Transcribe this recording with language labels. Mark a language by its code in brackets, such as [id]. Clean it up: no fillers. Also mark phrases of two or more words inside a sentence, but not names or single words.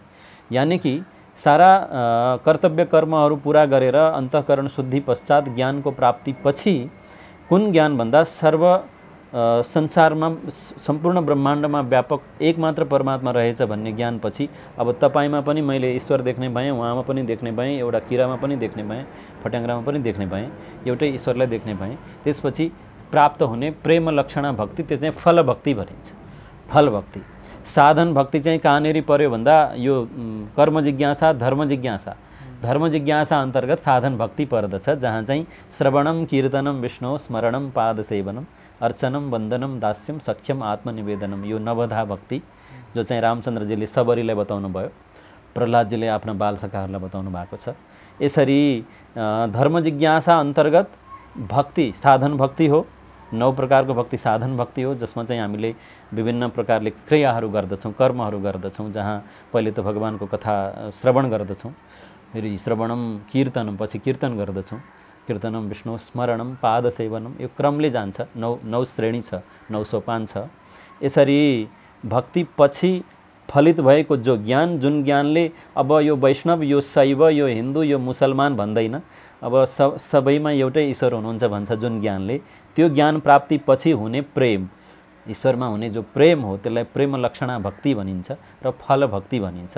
[ne] यानि कि सारा कर्तव्य कर्महरू पुरा गरेर अन्तःकरण शुद्धि पश्चात ज्ञानको प्राप्ति पछि कुन ज्ञान भन्दा संसारमा सम्पूर्ण ब्रह्माण्डमा व्यापक एकमात्र परमात्मा रहेछ भन्ने ज्ञानपछि अब तपाईँमा पनि मैले ईश्वर देख्ने भएँ, उहाँमा पनि देख्ने भएँ, एउटा किरामा पनि देख्ने भएँ, फट्याङ्ग्रामा पनि देख्ने भएँ, एउटै ईश्वरलाई देख्ने भएँ। त्यसपछि प्राप्त हुने प्रेम लक्षणा भक्ति, त्यो चाहिँ फल भक्ति भनिन्छ। फल भक्ति। साधन भक्ति चाहिँ कहाँनिर पर्यो भन्दा यो कर्म जिज्ञासा, धर्म जिज्ञासा। धर्म जिज्ञासा अन्तर्गत साधन भक्ति पर्दछ, जहाँ चाहिँ [sa] श्रवणम, कीर्तनम, विष्णु स्मरणम, पाद सेवनम, अर्चनम, वन्दनम, दास्यम, सख्यम, आत्मनिवेदनम, [ne] यो नवधा भक्ति जो चाहिँ रामचन्द्रजीले सबरीलाई बताउनु भयो, प्रहलादजीले आफ्ना बालसखाहरूलाई बताउनु भएको छ। यसरी धर्म जिज्ञासा अन्तर्गत भक्ति साधन भक्ति हो। 9 प्रकारको भक्ति साधन भक्ति हो, जसमा चाहिँ हामीले विभिन्न प्रकारले क्रियाहरू गर्दछौँ, कर्महरू गर्दछौँ, जहाँ पहिले त भगवानको कथा श्रवण गर्दछौँ, फेरि [sa] श्रवणम, कीर्तनम, [ne] पछि कीर्तन गर्दछौँ, [sa] कीर्तनम, विष्णु स्मरणम, पाद सेवनम, [ne] यो क्रमले जान्छ। 9 श्रेणी छ, 9 सोपान छ। यसरी भक्ति पछि फलित भएको जो ज्ञान, जुन ज्ञानले अब यो वैष्णव, यो शैव, यो हिन्दू, यो मुसलमान भन्दैन, अब सबैमा एउटै ईश्वर हुनुहुन्छ भन्छ जुन ज्ञानले, त्यो ज्ञान प्राप्ति पछि हुने प्रेम, ईश्वरमा हुने जो प्रेम हो, त्यसलाई प्रेम लक्षणा भक्ति भनिन्छ र फल भक्ति भनिन्छ।